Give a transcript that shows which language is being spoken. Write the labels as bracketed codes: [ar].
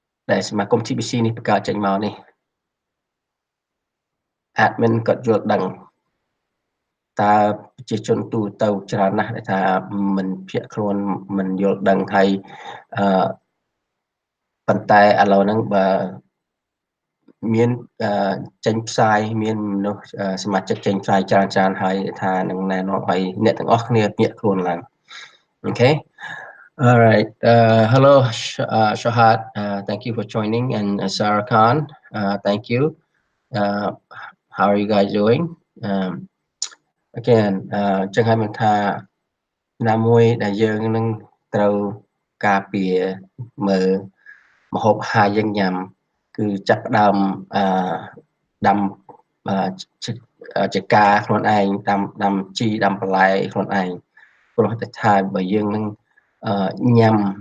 [km] ដែលសមាគម TBC នេះបង្កើតចេញមកនេះ admin គាត់យល់ដឹងតើប្រជាជនទូទៅច្រើនណាស់ដែលថាមិនភ្ញាក់ខ្លួនមិនយល់ដឹងហើយប៉ុន្តែឥឡូវហ្នឹងបើមានចេញផ្សាយមានមនុស្សសមាជិកចេញផ្សាយច្រើនហើយថានឹងណែនាំឲ្យអ្នកទាំងអស់គ្នាភ្ញាក់ខ្លួនឡើងអូខេ [en] All right. Hello, Shahad. Thank you for joining, and Sarah Khan. Thank you. How are you guys doing? [km] Again, ចឹងហើយមិនថាណាមួយដែលយើងនឹងត្រូវការពារមើលម្ហូបអាហារយើងញ៉ាំគឺចាប់ផ្ដើមដាំចកាខ្លួនឯងដាំជីដាំបន្លែខ្លួនឯងព្រោះតែថាបើយើងនឹងញ៉ាំ